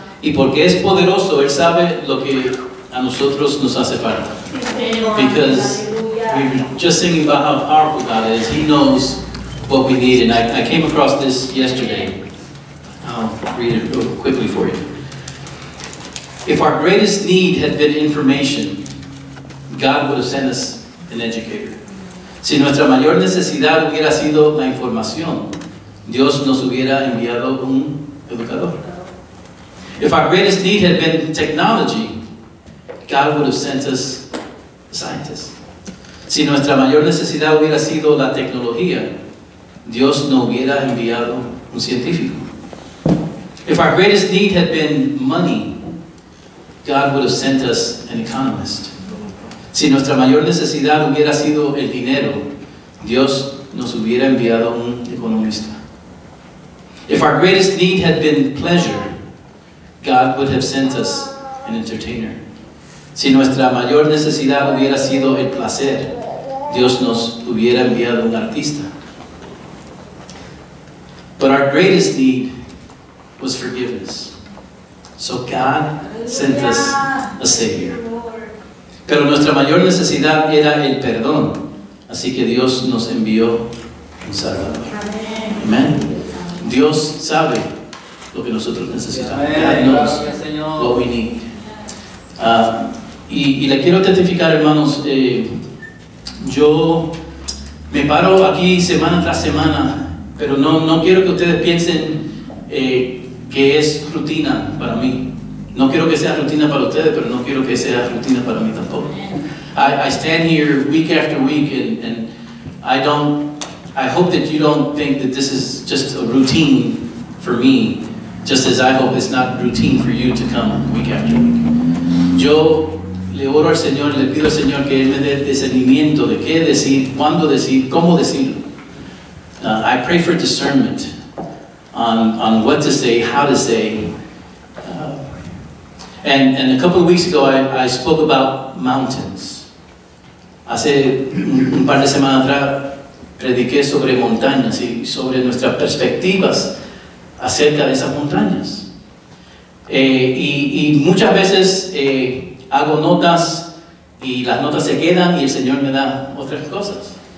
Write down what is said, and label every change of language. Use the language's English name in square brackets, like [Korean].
[Spanish] Y porque es poderoso, Él sabe lo que a nosotros nos hace falta. [English] Because we were just thinking about how powerful God is. He knows what we need. And I came across this yesterday. I'll read it real quickly for you. If our greatest need had been information, God would have sent us an educator. [Spanish] Si nuestra mayor necesidad hubiera sido la información, Dios nos hubiera enviado un educador. [English] If our greatest need had been technology, God would have sent us a scientist. [Spanish] Si nuestra mayor necesidad hubiera sido la tecnología, Dios nos hubiera enviado un científico. [English] If our greatest need had been money, God would have sent us an economist. [Spanish] Si nuestra mayor necesidad hubiera sido el dinero, Dios nos hubiera enviado un economista. [English] If our greatest need had been pleasure, God would have sent us an entertainer. [Spanish] Si nuestra mayor necesidad hubiera sido el placer, Dios nos hubiera enviado un artista. [English] But our greatest need was forgiveness. So God sent us a Savior. [Spanish] Pero nuestra mayor necesidad era el perdón. Así que Dios nos envió un Salvador. Amén. Dios sabe lo que nosotros necesitamos. [English] God knows what we need. [Spanish] Y le quiero testificar, hermanos, yo me paro aquí semana tras semana, pero no quiero que ustedes piensen que es rutina para mí. No quiero que sea rutina para ustedes, pero no quiero que sea rutina para mí tampoco. [English] I stand here week after week, and I hope that you don't think that this is just a routine for me, just as I hope it's not routine for you to come week after week. [Spanish] Yo le oro al Señor, le pido al Señor que Él me dé discernimiento de qué decir, cuándo decir, cómo decirlo. [English] I pray for discernment on what to say, how to say. And a couple of weeks ago, I spoke about mountains. [Spanish] Hace un par de semanas atrás prediqué sobre montañas y sobre nuestras perspectivas acerca de esas montañas. Y muchas veces hago notas y las notas se quedan y el Señor me da otras cosas.